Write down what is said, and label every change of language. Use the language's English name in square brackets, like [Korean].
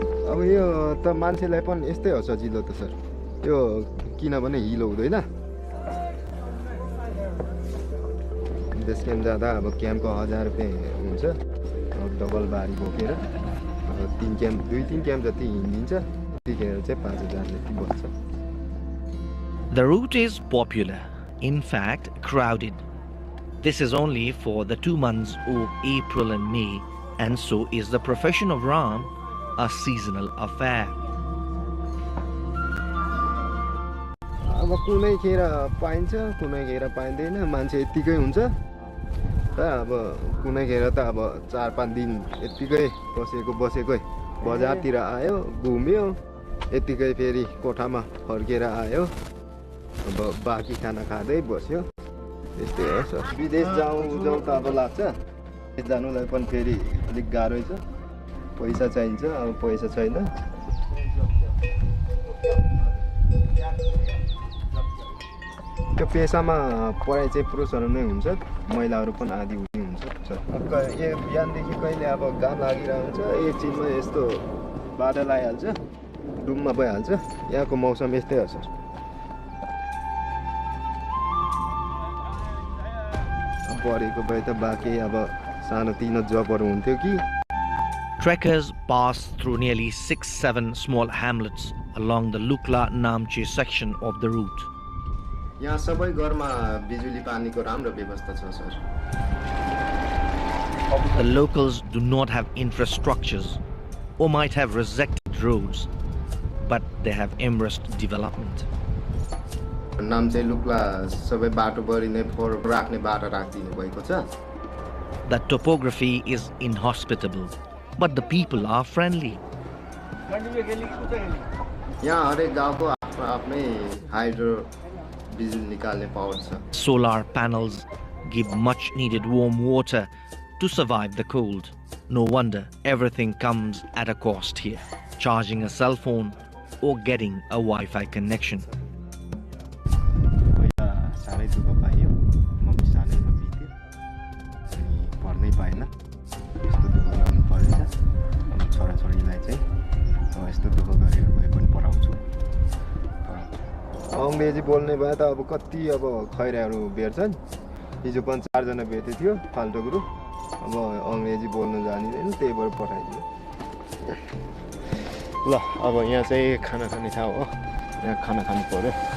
[Nepali] अब यो त मान्छेलाई पनि यस्तै हो सजिलो त सर यो किनभने हिलो हुँदैन देश क्याम्प जाँदा अब क्याम्पको 1000 रुपैयाँ हुन्छ डबल बारी बोकेर अब 2-3 क्याम्प जति हिँडिन्छ त्यतिखेर चाहिँ 5000 जति बच्छ. [English] The route is popular, in fact crowded. This is only for the 2 months of April and May, and so is the profession of Ram a seasonal affair. [Nepali] अब कुनै खेर पाइन्छ कुनै खेर पाइँदैन मान्छे यतिकै हुन्छ त अब कुनै खेर त अब 4-5 दिन यतिकै बसेकै बजारतिर आयो घुम्यो यतिकै फेरि कोठामा फर्केर आयो अब बाँकी खाना खाँदै बस्यो त्यस्तै हो सर विदेश जाउँ त अब लाग्छ जानुलाई पनि फेरि अलिक गाह्रै छ पैसा चाहिन्छ अब पैसा छैन त्यो पेसामा पढाइ चाहिँ पुरुषहरू नै हुन्छ महिलाहरू पनि आदि हुने हुन्छ बिहानदेखि कहिले अब घाम लागिरहन्छ एकछिनमा यस्तो बादल आइहाल्छ डुममा भइहाल्छ यहाँको मौसम यस्तै हो सर पढेको भए त बाँकी अब सानोतिनो जबहरू हुन्थ्यो कि [English] Trekkers pass through nearly 6-7 small hamlets along the Lukla-Namche section of the route. [Nepali] यहाँ सबै घरमा बिजुली पानीको राम्रो व्यवस्था छ sir [English] The locals do not have infrastructures or might have resected roads, but they have embraced development. [Nepali] Namche Lukla सबै बाटोभरि नै फोहोर राख्ने बाटो राखिदिनु भएको छ [English] The topography is inhospitable, but the people are friendly. [Nepali] यहाँ हरेक गाउँको आफ्नै हाइड्रो बिजुली निकाल्ने पावर छ [English] Solar panels give much needed warm water to survive the cold. No wonder everything comes at a cost here, charging a cell phone or getting a Wi-Fi connection. [Nepali] साह्रै दुःख पाइयो मम्मी सानैमा बित्यो अनि पढ्नै पाएन यस्तो दुःख गर्नु परेछ अनि छोराछोरीलाई चाहिँ यस्तो दुःख गरेर भए पनि पढाउँछु अङ्ग्रेजी बोल्ने भए त अब कति अब खैराहरू भेट्छन् हिजो पनि 4 जना भेटेको थियो फाल्टो ग्रुप अब अङ्ग्रेजी बोल्नु जानिदैन त्यही भएर पठाइदियो ल अब यहाँ चाहिँ खाना खाने ठाउँ हो यहाँ खाना खानु पर्यो